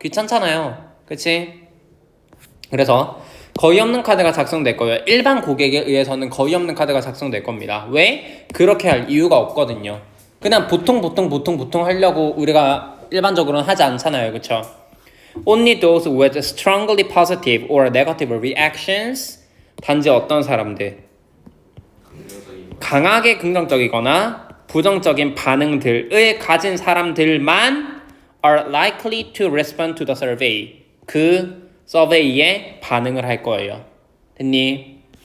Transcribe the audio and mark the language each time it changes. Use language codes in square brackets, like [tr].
[ko] 귀찮잖아요, 그렇지? 그래서 거의 없는 카드가 작성될 거예요. 일반 고객에 의해서는 거의 없는 카드가 작성될 겁니다. 왜? 그렇게 할 이유가 없거든요. 그냥 보통 하려고 우리가 일반적으로는 하지 않잖아요, 그렇죠? [en] Only those with strongly positive or negative reactions. [ko] 단지 어떤 사람들 강하게 긍정적이거나 부정적인 반응들을 가진 사람들만 [en] are likely to respond to the survey. [ko] 그 서베이에 반응을 할 거예요. 됐니?